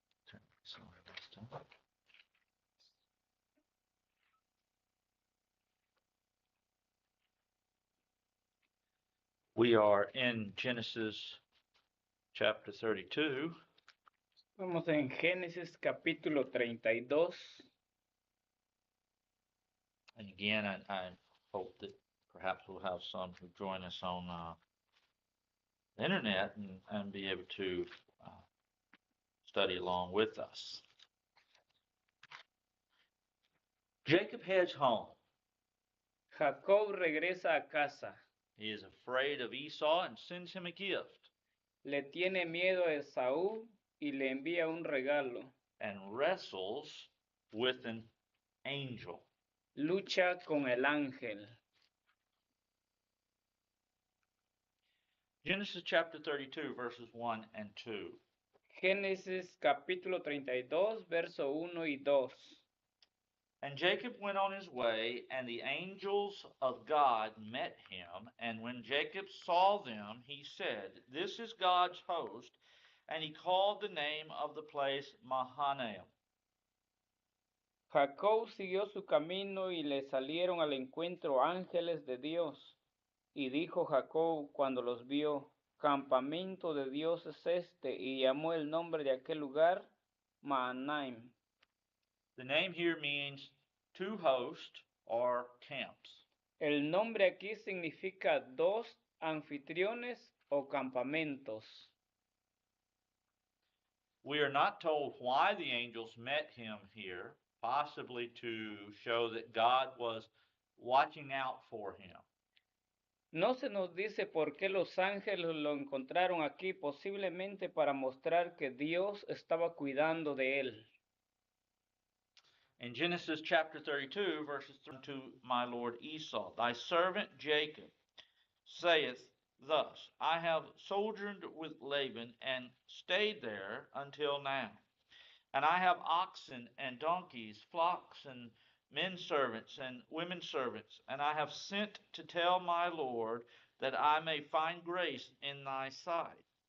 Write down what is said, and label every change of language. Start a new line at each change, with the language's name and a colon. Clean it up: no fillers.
English: Turn this over this time. We are in Genesis chapter 32.
Spanish: Vamos en Génesis capítulo 32.
English: And again, I hope that perhaps we'll have some who join us on the internet and be able to study along with us. Jacob heads home.
Spanish: Jacob regresa a casa.
English: He is afraid of Esau and sends him a gift.
Spanish: Le tiene miedo a Esaú y le envía un regalo.
English: And wrestles with an angel.
Spanish: Lucha con el ángel.
English: Genesis chapter 32, verses 1 and 2.
Spanish: Génesis capítulo 32, verso 1 y 2.
English: And Jacob went on his way, and the angels of God met him. And when Jacob saw them, he said, "This is God's host." And he called the name of the place Mahanaim.
Spanish: Jacob siguió su camino y le salieron al encuentro ángeles de Dios. Y dijo Jacob cuando los vio, campamento de Dios es este, y llamó el nombre de aquel lugar Mahanaim.
English: The name here means two hosts or camps.
Spanish: El nombre aquí significa dos anfitriones o campamentos.
English: We are not told why the angels met him here, possibly to show that God was watching out for him.
Spanish: No se nos dice por qué los ángeles lo encontraron aquí, posiblemente para mostrar que Dios estaba cuidando de él.
English: In Genesis chapter 32, verses 3 to my lord Esau, thy servant Jacob saith thus, I have sojourned with Laban and stayed there until now. And I have oxen and donkeys, flocks and men servants and women servants, and I have sent to tell my Lord that I may find grace in thy sight.